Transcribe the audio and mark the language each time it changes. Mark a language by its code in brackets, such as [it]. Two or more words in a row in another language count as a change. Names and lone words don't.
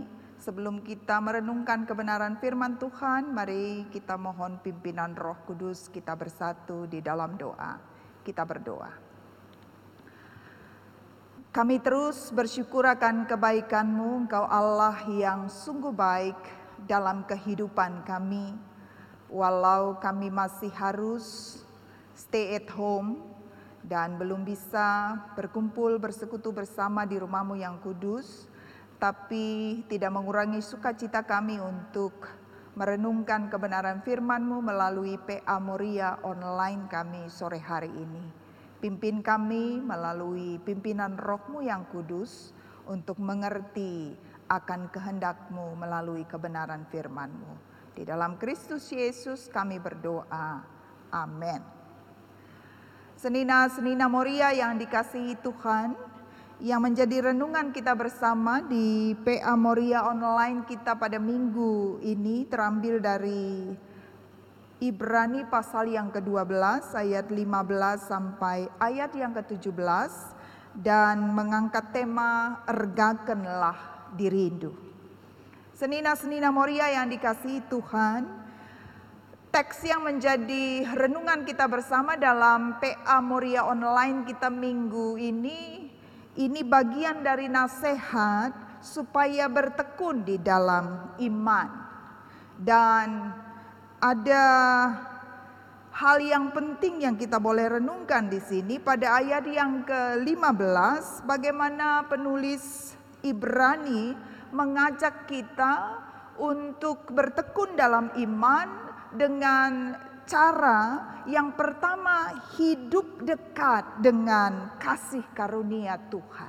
[id] Sebelum kita merenungkan kebenaran firman Tuhan, mari kita mohon pimpinan Roh Kudus, kita bersatu di dalam doa. Kita berdoa. Kami terus bersyukur akan kebaikan-Mu, Engkau Allah yang sungguh baik dalam kehidupan kami. Walau kami masih harus [en] stay at home [id] dan belum bisa berkumpul bersekutu bersama di rumah-Mu yang kudus, tapi tidak mengurangi sukacita kami untuk merenungkan kebenaran firman-Mu melalui PA Moria online kami sore hari ini. Pimpin kami melalui pimpinan Roh-Mu yang kudus untuk mengerti akan kehendak-Mu melalui kebenaran firman-Mu. Di dalam Kristus Yesus kami berdoa. Amin. Senina-senina Moria yang dikasihi Tuhan, yang menjadi renungan kita bersama di PA Moria online kita pada minggu ini terambil dari Ibrani pasal yang ke-12 ayat 15 sampai ayat yang ke-17 dan mengangkat tema Ergakenlah dirindu. Senina-senina Moria yang dikasihi Tuhan, teks yang menjadi renungan kita bersama dalam PA Moria online kita minggu ini bagian dari nasihat supaya bertekun di dalam iman. Dan ada hal yang penting yang kita boleh renungkan di sini pada ayat yang ke-15, bagaimana penulis Ibrani mengajak kita untuk bertekun dalam iman dengan cara yang pertama, hidup dekat dengan kasih karunia Tuhan.